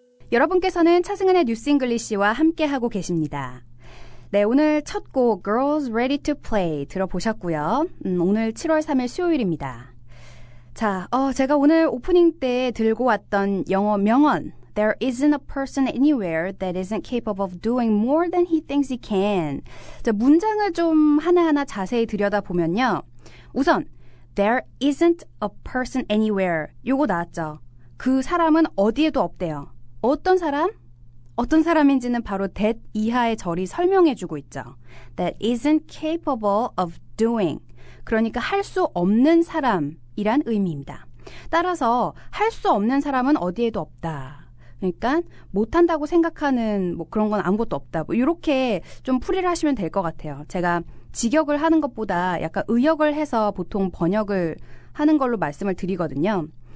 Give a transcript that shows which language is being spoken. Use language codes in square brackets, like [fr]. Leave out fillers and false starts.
[ko] 여러분께서는 차승은의 뉴스 잉글리시와 함께하고 계십니다. 네, 오늘 첫 곡 Girls Ready to Play 들어보셨고요. 오늘 7월 3일 수요일입니다. 자, 제가 오늘 오프닝 때 들고 왔던 영어 명언 [en] There isn't a person anywhere that isn't capable of doing more than he thinks he can. [ko] 자, 문장을 좀 하나하나 자세히 들여다보면요. 우선 [en] There isn't a person anywhere. [ko] 요거 나왔죠. 그 사람은 어디에도 없대요. 어떤 사람? 어떤 사람인지는 바로 that 이하의 절이 설명해주고 있죠. [en] That isn't capable of doing. [ko] 그러니까 할 수 없는 사람이란 의미입니다. 따라서 할 수 없는 사람은 어디에도 없다. 그러니까 못한다고 생각하는 뭐 그런 건 아무것도 없다. 뭐 이렇게 좀 풀이를 하시면 될 것 같아요. 제가 직역을 하는 것보다 약간 의역을 해서 보통 번역을 하는 걸로 말씀을 드리거든요.